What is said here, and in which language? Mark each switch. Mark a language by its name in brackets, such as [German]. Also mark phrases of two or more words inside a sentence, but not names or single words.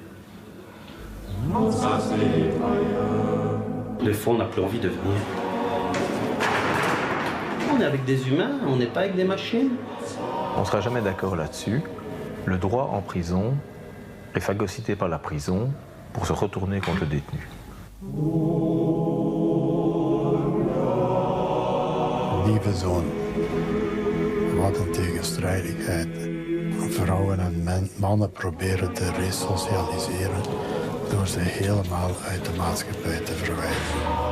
[French] Des fois, on n'a plus envie de venir. On est avec des humains, on n'est pas avec des machines. On ne sera jamais d'accord là-dessus. Le droit en prison est phagocyté par la prison pour se retourner contre le détenu. [Dutch] Lieve zoon, wat een tegenstrijdigheid. Vrouwen en mannen proberen te resocialiseren door ze helemaal uit de maatschappij te verwijderen.